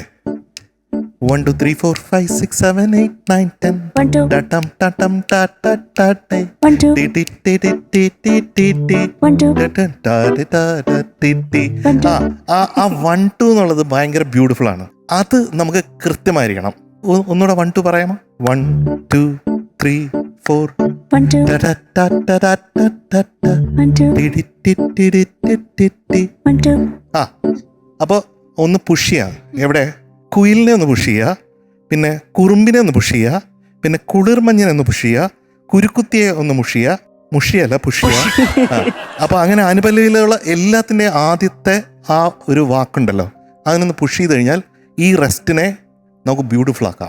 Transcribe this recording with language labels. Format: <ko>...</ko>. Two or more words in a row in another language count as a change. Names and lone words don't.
<ml>1 2 3 4 5 6 7 8 9 10 tatam tatam ta ta ta ta 1 2 ti ti ti ti ti ti ti 1 2 ta ta ta ti ti. ആ 1 2 എന്നുള്ളത് ഭയങ്കര ബ്യൂട്ടിഫുൾ ആണ്. അത് നമുക്ക് കൃത്യമായിരിക്കണം. ഒന്നുകൂടെ 1 2 പറയാമോ? 1 2 3 4 1 2 ta ta ta ta ta ta 1 2 ti ti ti ti ti ti 1 2. അപ്പോൾ ഒന്ന് പുഷ് ചെയ്യാം. എവിടെ? കുയിലിനെ ഒന്ന് പുഷ് ചെയ്യുക, പിന്നെ കുറുമ്പിനെ ഒന്ന് പുഷ് ചെയ്യുക, പിന്നെ കുളിർമഞ്ഞിനെ ഒന്ന് പുഷ് ചെയ്യുക, കുരുക്കുത്തിയെ ഒന്ന് മുഷിയല്ല പുഷ് ചെയ്യുക. അപ്പോൾ അങ്ങനെ അനുപല്ലവിയിലുള്ള എല്ലാത്തിൻ്റെയും ആദ്യത്തെ ആ ഒരു വാക്കുണ്ടല്ലോ, അതിനൊന്ന് പുഷ് ചെയ്ത് കഴിഞ്ഞാൽ ഈ റെസ്റ്റിനെ നമുക്ക് ബ്യൂട്ടിഫുൾ ആക്കാം.</ml>